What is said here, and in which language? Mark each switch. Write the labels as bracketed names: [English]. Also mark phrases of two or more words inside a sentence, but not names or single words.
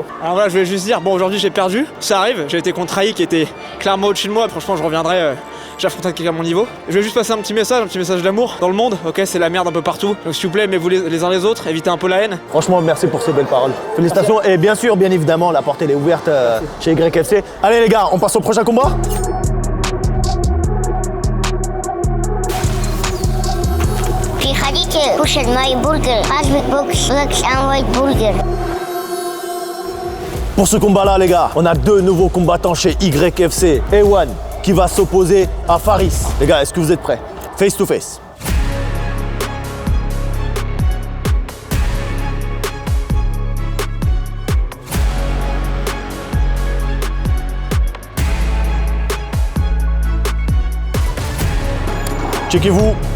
[French] Alors voilà, je voulais juste dire, bon aujourd'hui j'ai perdu, ça arrive, j'ai été contre Aïe qui était clairement au-dessus de moi, franchement je reviendrai, j'affronterai quelqu'un à mon niveau. Je vais juste passer un petit message d'amour dans le monde, ok c'est la merde un peu partout, donc s'il vous plaît aimez-vous les uns les autres, évitez un peu la haine. Franchement, merci pour ces belles paroles. Félicitations et bien sûr, bien évidemment, la porte elle est ouverte chez YFC. Allez les gars, on passe au prochain combat. [Russian] Приходите кушать мои бургеры. Азбек Бокс, Black and White Burger. [French] Pour ce combat-là, les gars, on a deux nouveaux combattants chez YFC. Ewan qui va s'opposer à Faris. Les gars, est-ce que vous êtes prêts? [English] Face to face. [French] Checkez-vous.